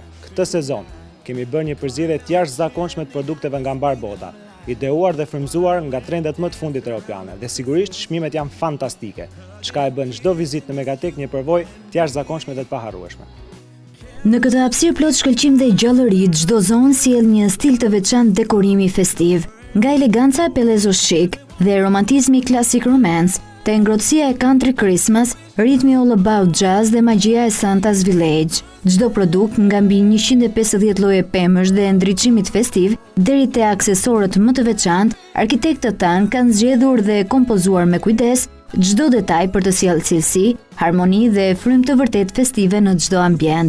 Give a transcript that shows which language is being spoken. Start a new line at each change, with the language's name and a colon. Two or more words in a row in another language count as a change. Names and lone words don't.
Albanian: Këtë sezon kemi bërë një përzierje të jashtëzakonshme të produkteve nga mbar bota, ideuar dhe frymëzuar nga trendet më të fundit europiane, dhe sigurisht çmimet janë fantastike, çka e bën çdo vizitë në Megatech një përvojë të jashtëzakonshme dhe të paharrueshme. Në këtë hapësirë plot shkëlqim dhe gjallëri, çdo zonë sjell një stil të veçantë dekorimi festiv, nga eleganca e Palazzo chic dhe romantizmi classic romance, te ngrohtësia e country Christmas, ritmi all about jazz dhe magjia e Santa's Village. Çdo produkt nga mbi 150 lloje pemësh dhe ndriçimit festiv deri te aksesorët më të veçantë, arkitektët tanë kanë zgjedhur dhe kompozuar me kujdes çdo detaj për të sjellë cilësi, harmoni dhe frymë të vërtet festive në çdo ambient.